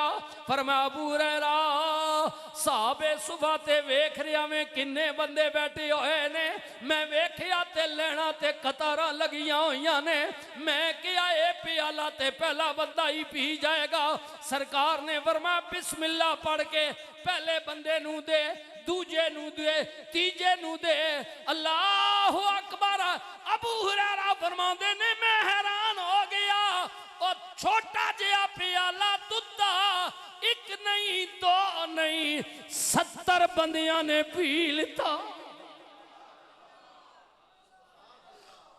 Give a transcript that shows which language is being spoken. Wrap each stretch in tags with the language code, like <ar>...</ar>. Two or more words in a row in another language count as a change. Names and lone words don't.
<pa>فرمایا ابو ہریرہ صاحبے صبح تے ویکھ ریا میں کنے بندے بیٹھے ہوئے نے، میں ویکھیا تے لینا تے قطاراں لگیاں ہوئیاں نے، میں کیا یہ پیالہ تے پہلا بندہ ہی پی جائے گا. سرکار نے فرمایا بسم اللہ پڑھ کے پہلے بندے نوں دے، دوجے نوں دے، تیجے نوں دے,</pa> <ar>الله أكبر.</ar> <pa>ابو ہریرہ فرماندے نے میں حیران ہو گیا، اور چھوٹا جیہا پیالہ دودھا ایک نہیں دو نہیں 70 بندیاں نے پی لتا.</pa>